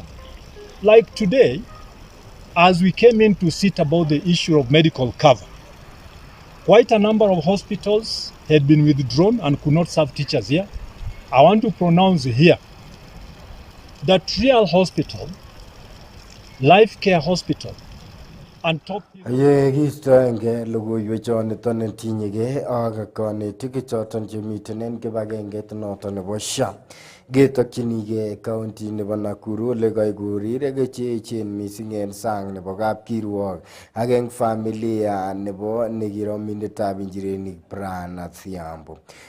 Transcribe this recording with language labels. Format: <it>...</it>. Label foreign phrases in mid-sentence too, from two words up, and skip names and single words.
<en>Like today, as we came in to sit about the issue of medical cover, quite a number of hospitals had been withdrawn and could not serve teachers here. I want to pronounce here that Real Hospital, Life Care Hospital, and top</en> <kln>Ye kistoenge logoiwek choniton netinyegei ak konetik choton chemiten en kibagengeit noton nebo SHA. Ketokchinigei county nebo Nakuru ole kaikurirek cheechen missing en sang nebo kapkirwok ak en familia nebo nekiromindetab injirenik Brian Thiambo.</kln>